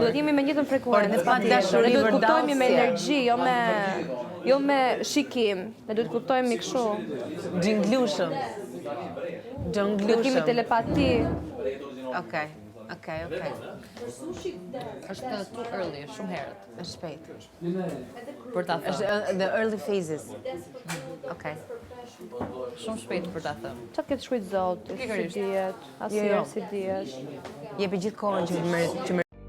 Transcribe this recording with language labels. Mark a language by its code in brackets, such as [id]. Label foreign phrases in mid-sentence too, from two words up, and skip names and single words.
[sq] Duhet jemi me njëjtën frekuencë. Por pa dashuri Ne duhet vërdasje. kuptojmë me energji, jo me shikim. Ne duhet kuptojmë kështu. Gjinglushëm. Duhet kemi telepati. Okej. Është [en] too early, [sq] shumë herët Është shpejt. për ta thënë. Është [en] the early phases. [sq] Okej. Shumë shpejt për ta thënë. Çka ketë shkruajt Zoti? Si Pikërisht. dihet? Asnjëherë si dihet. Jepi gjithë kohën që